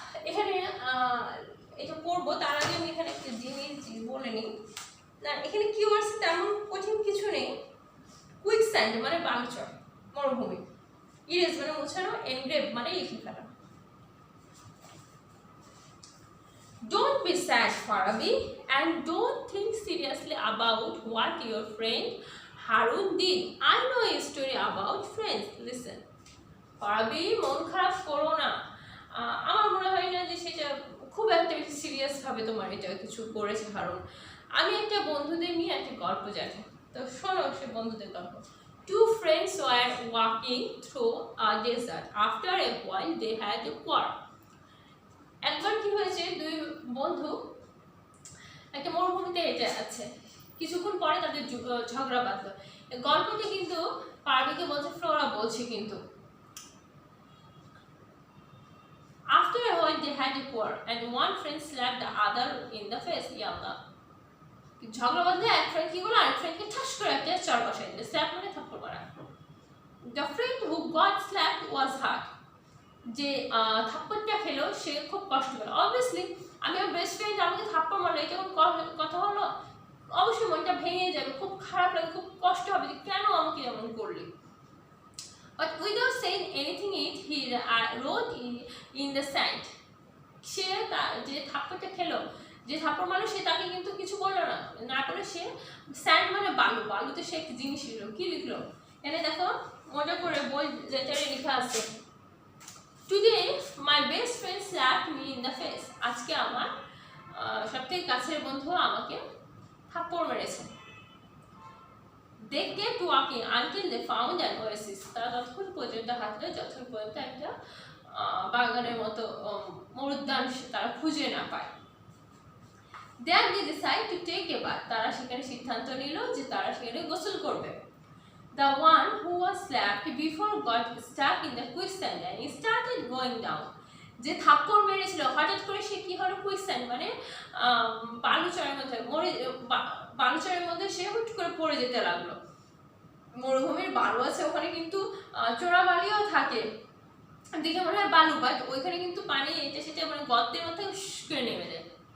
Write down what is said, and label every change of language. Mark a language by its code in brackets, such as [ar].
[bn] এখানে এটা করবো, তার আগে আমি এখানে একটা জিনিস বলে নিই না, এখানে কিওয়ার্ডস তেমন কঠিন কিছু নেই। কুইক স্যান্ড মানে বালুচর, মরুভূমি, ইরেজ মানে মুছানো, এনগ্রেভ মানে লিখে ফেলা। [en] Don't be sad, Farabi, and don't think seriously about what your friend Harun did. I know a story about friends. Listen, Farabi, [bn] মন খারাপ করো না। আমার মনে হয় না যে সেটা খুব একটা বেশি সিরিয়াস ভাবে তোমার এটা কিছু করেছে হারুন। আমি একটা বন্ধুদের নিয়ে একটা গল্প জানি, তো শোনো সে বন্ধুদের গল্প। [en] Two friends were walking through a desert. After a while, they had a quarrel. [bn] একবার কি হয়েছে, দুই বন্ধু একটা মরুভূমিতে হেঁটে আছে, কিছুক্ষণ পরে তাদের ঝগড়া বাঁধলো। গল্পটি কিন্তু পারবে আমাকে বলছে, ফ্লোরা বলছে কিন্তু [en] after a while they had a quarrel and one friend slapped the other in the face. [bn] ইয়াল্লাহ, ঝগড়া বাঁধলে এক ফ্রেন্ড কি করলো আরেক ফ্রেন্ডকে ঠাস করে একটা চড় বসাই দিল। স্ল্যাপ মানে থাপ্পড় মারা। [en] The friend who got slapped was hurt. [bn] যে থাপ্পড়টা খেলো সে খুব কষ্ট পেল। অবভিয়াসলি আমি আমার বেস্ট ফ্রেন্ড আমাকে থাপ্পড় মারলো, এটা কোন কথা হলো? অবশ্যই মনটা ভেঙে যাবে, খুব খারাপ লাগে, খুব কষ্ট হবে যে কেন আমাকে এমন করলি। [en] But without saying anything, he wrote in the sand. [bn] সে যে থাপ্পড়টা খেলো, যে থাপ্পড় মারলো, সে তাকে কিন্তু কিছু বললো না, না করে সে স্যান্ড মানে বালু, বালুতে সে একটা জিনিস লিখলো। কি লিখলো? এখানে দেখো মজা করে বই লেটারে লেখা আছে, [en] Today my best friend slapped me in the face. [bn] আজকে আমার সবথেকে কাছের বন্ধু আমাকে থাপ্পড় মেরেছে। [en] They kept walking until they found an oasis. [bn] তারা ততক্ষণ পর্যন্ত হাঁটলো যতক্ষণ পর্যন্ত একটা বাগানের মতো মরুদ্যান তারা খুঁজে না পায়। [en] There they decide to take a bath. [bn] তারা সেখানে সিদ্ধান্ত নিল যে তারা সেখানে গোসল করবে। [en] The one who was slapped before got stuck in the quicksand and he started going down. [bn] যে থাপ্পড় মেরেছিল হঠাৎ করে সে কি হলো, কুইকস্যান্ড মানে বালুচরের মধ্যে বালুচরের মধ্যে সে হুট করে পড়ে যেতে লাগলো। মরুভূমির বালু আছে ওখানে, কিন্তু চোরা বালিও থাকে, দেখে মনে হয় বালু, বাট ওইখানে কিন্তু পানি এটা সেটা মানে গর্তের মধ্যে করে নেমে যায়।